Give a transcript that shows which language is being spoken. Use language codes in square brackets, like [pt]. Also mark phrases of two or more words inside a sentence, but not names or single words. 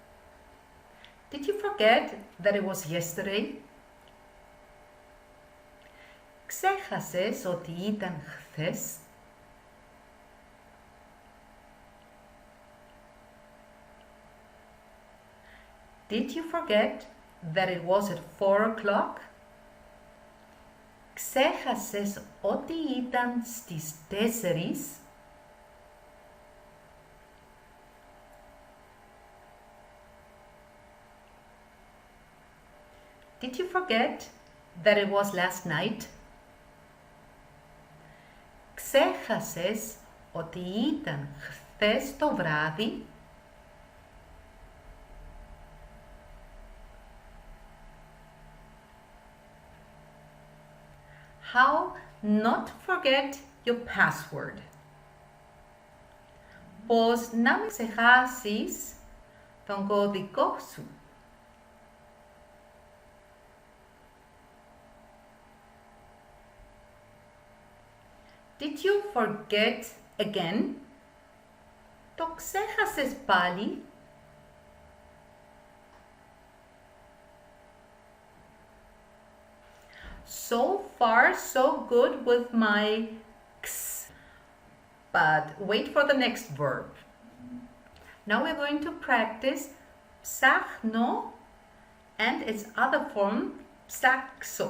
[en] Did you forget that it was yesterday? [el] Ξέχασες ότι ήταν χθες? [en] Did you forget that it was at 4 o'clock? [el] Ξέχασες ότι ήταν στις 4? [en] Did you forget that it was last night? [el] Ξέχασες ότι ήταν χθες το βράδυ? [en] How not to forget your password. [el] Πώς να μην ξεχάσεις τον κωδικό σου. [en] Did you forget again? [el] Το ξέχασες πάλι? [en] So far, so good with my x. But wait for the next verb. Now we're going to practice ψάχνω and its other form, ψάξω.